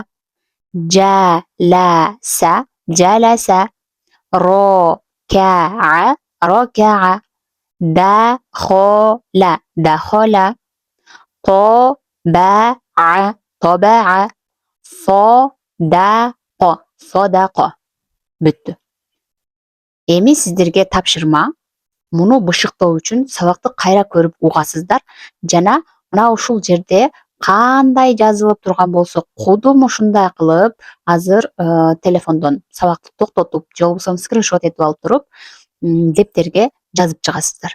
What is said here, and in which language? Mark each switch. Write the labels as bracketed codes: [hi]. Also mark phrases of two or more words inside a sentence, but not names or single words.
[ky] Жа-ла-са, жаласа. Ро-ка-а, рокаа. Да-хо-ла, дахола. То-ба-а, тобаа. Со-да-ко, содако. Бүттү. Эми сиздерге тапшырма. Муну бышыктоо үчүн сабакты кайра көрүп угасыздар жана мына ушул жерде кандай жазылып турган болсо кудум ушундай кылып азыр телефондон сабакты токтотуп же болбосо скриншот этип алып туруп дептерге жазып чыгасыздар.